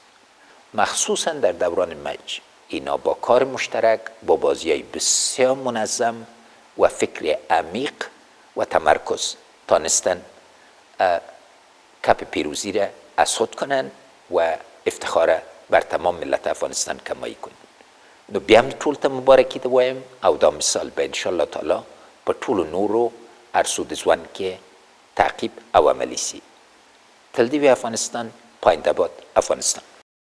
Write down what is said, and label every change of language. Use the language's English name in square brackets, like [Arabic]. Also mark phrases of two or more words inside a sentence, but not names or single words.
[Persian] مخصوصا در دوران مج اینا با کار مشترک، با بازی‌های بسیار منظم و فکر عمیق و تمرکز تانستن کپ پیروزی را حصد کنند و افتخار بر تمام ملت افغانستان کمایی کنند. [Pashto] نو بیا هم ټول ته مبارکي ته وایم او دا مثال به [Arabic] انشاءالله تعالی [Pashto] په ټولو نورو عرصو د ژوند کې تعقیب او عملي سي. تل دې وي افغانستان، [Persian] پاینده باد افغانستان.